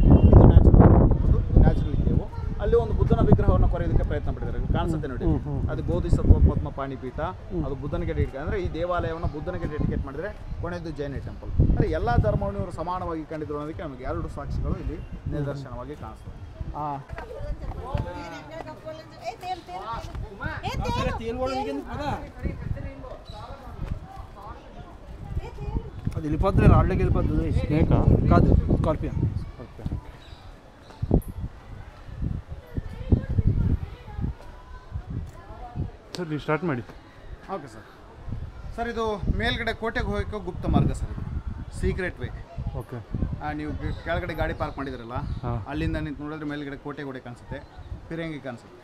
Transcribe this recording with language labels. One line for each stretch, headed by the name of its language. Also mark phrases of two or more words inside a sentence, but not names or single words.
Kannada: ಇದು
English: natural cave.
Kannada: ಅಲ್ಲಿ ಒಂದು ಬುದ್ಧನ ವಿಗ್ರಹವನ್ನು ಕೊರೆಯೋದಕ್ಕೆ ಪ್ರಯತ್ನ ಪಟ್ಟಿದ್ದಾರೆ, ಕಾಣಿಸುತ್ತೆ ನೋಡಿ. ಅದು ಬೋಧಿಸತ್ವ ಪದ್ಮ ಪಾಣಿಪೀಠ, ಅದು ಬುದ್ಧನಿಗೆ ಡೆಡಿಕೇಟ್. ಅಂದರೆ ಈ ದೇವಾಲಯವನ್ನು ಬುದ್ಧನಿಗೆ ಡೆಡಿಕೇಟ್ ಮಾಡಿದರೆ, ಕೊನೆಯದು ಜೈನ ಟೆಂಪಲ್. ಅಂದರೆ ಎಲ್ಲ ಧರ್ಮವನ್ನು ಇವರು ಸಮಾನವಾಗಿ ಕಂಡಿದ್ರು ಅನ್ನೋದಕ್ಕೆ ನಮಗೆ 2 ಸಾಕ್ಷಿಗಳು ಇಲ್ಲಿ ನಿದರ್ಶನವಾಗಿ ಕಾಣಿಸ್ತವೆ.
Telugu: అది వెళ్ళిపోతుంది, రాళ్ళకి వెళ్ళిపోతుంది. స్నేకా కాదు, స్కార్పియన్.
Kannada: ಸರ್ ನೀವು ಸ್ಟಾರ್ಟ್ ಮಾಡಿ. ಓಕೆ ಸರ್. ಸರ್ ಇದು ಮೇಲ್ಗಡೆ ಕೋಟೆಗೆ ಹೋಗೋಕ್ಕೆ ಗುಪ್ತ ಮಾರ್ಗ ಸರ್, ಇದು
English: secret way.
Kannada: ಓಕೆ. ನೀವು ಕೆಳಗಡೆ ಗಾಡಿ ಪಾರ್ಕ್ ಮಾಡಿದಿರಲ್ಲ, ಅಲ್ಲಿಂದ ನಿಂತು ನೋಡಿದ್ರೆ ಮೇಲ್ಗಡೆ ಕೋಟೆ ಕಾಣಿಸುತ್ತೆ, ಪಿರಂಗಿ ಕಾಣಿಸುತ್ತೆ.